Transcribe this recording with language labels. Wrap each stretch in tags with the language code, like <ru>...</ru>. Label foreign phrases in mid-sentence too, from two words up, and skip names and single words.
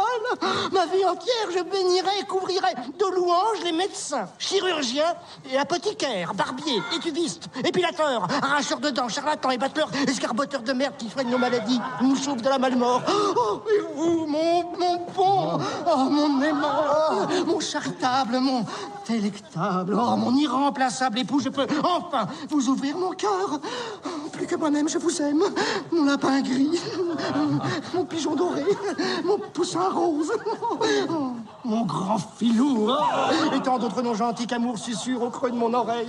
<fr>Ma vie entière, je bénirai et couvrirai de louanges les médecins, chirurgiens et apothicaires, barbiers, étudistes, épilateurs, arracheurs de dents, charlatans et battleurs, escarboteurs de merde qui soignent nos maladies, nous sauvent de la malmort. Oh, et vous, mon bon, oh, mon aimant, mon charitable, mon délectable, oh, mon irremplaçable époux, je peux enfin vous ouvrir mon cœur. Plus que moi-même, je vous aime. Mon lapin gris, mon pigeon doré, mon poussin rose, mon grand filou, et tant d'autres noms gentils qu'amour susurre au creux de mon oreille.</fr>